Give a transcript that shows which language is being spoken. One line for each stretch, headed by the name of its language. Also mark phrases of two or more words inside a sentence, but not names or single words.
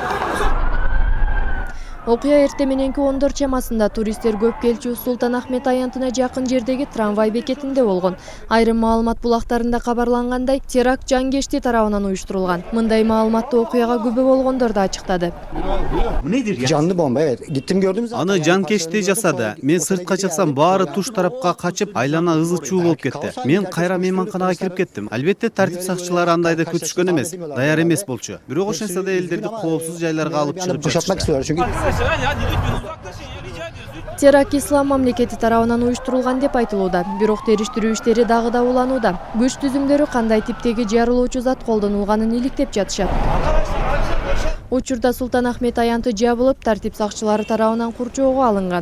Kyrgyz: Окуя эрте мененки 10дор чамасында туристтер көп келчү Султан Ахмет аянтына жакын жердеги трамвай бекетинде болгон. Айрым маалымат булактарында кабарлангандай, теракт жанкечти тарабынан уюштурулган. Мындай маалыматты окуяга күбө болгондор да ачыктады.
Turkish: Canlı bomba, evet. Gittim gördüm zaten.
Kyrgyz: Аны жанкечти жасады. Мен сыртка чыксам, баары туш тарапка качып, айлана ызы чуу болуп кетти. Мен кайра мейманканага кирип кеттим. Албетте тартип сакчылары андайды күтүшкөн эмес, даяр эмес болчу. Бирок ошентсе да элдерди коопсуз жайларга алып Yani чыгып boşaltmak жатышты.
Turkish: istiyorlar çünkü
Kyrgyz: Теракт ислам мамлекети тарабынан уюштурулган деп айтылууда. Бирок териштирүү иштери дагы да уланууда. Күч түзүмдөрү кандай типтеги жарылуучу зат колдонулганын иликтеп жатышат. Учурда Султан Ахмет аянты жабылып, тартип сакчылары тарабынан курчоого алынган.